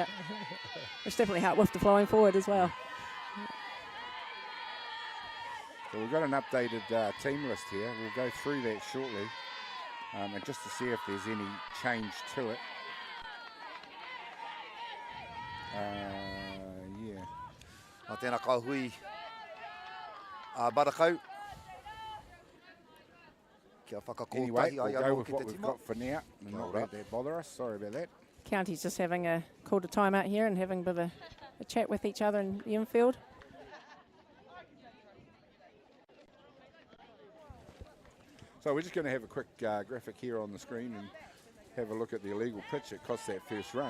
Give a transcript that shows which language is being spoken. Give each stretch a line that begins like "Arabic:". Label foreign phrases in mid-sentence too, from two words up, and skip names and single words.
English: Which definitely helped with the flying forward as well. So we've got an updated team list here. We'll go through that shortly, and just to see if there's any change to it. Yeah.
Māori: Tēnā kauhui Marakau. Kia whakakotahi
English: Anyway, ai we'll
Māori: anō
English: go with
Māori: ki
English: what
Māori: te
English: we've
Māori: tima.
English: got for now and not let that bother us. Sorry about that. County's just having called a timeout here and having a bit of a chat with each other in the infield. So we're just going to have a quick graphic here on the screen and have a look at the illegal pitch that cost that first run.